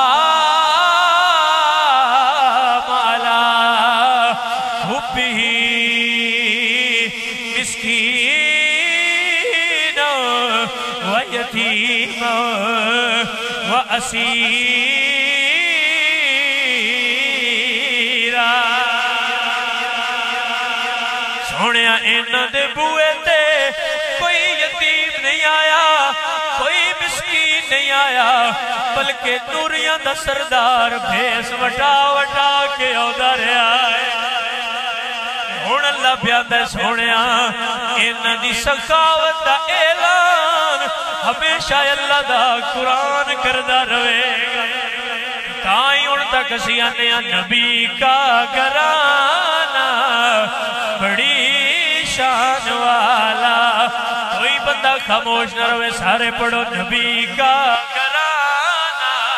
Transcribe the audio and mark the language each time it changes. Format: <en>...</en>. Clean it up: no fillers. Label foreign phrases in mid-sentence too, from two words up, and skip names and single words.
<ar>مَعَلَا حُبِّهِ مِسْكِينًا وَيَتِيمًا وَأَسِيرًا</ar> <pa>سونیا انہاں دے بوئے تے کوئی یتیم نہیں آیا کوئی مسکین نہیں آیا بلکہ نوریاں دا سردار بھیس وٹا وٹا کے اودا رہا ہے ہن اللہ پیاندا سونیا انہاں دی سخاوت دا اعلان ہمیشہ اللہ دا قرآن کردا رہے گا تائیں ہن تک اسی آنے</pa> <ur>نبی کا گھرانہ بڑی شان والا کوئی بندہ خاموش نہ رہے سارے پڑھو نبی کا گھرانہ</ur>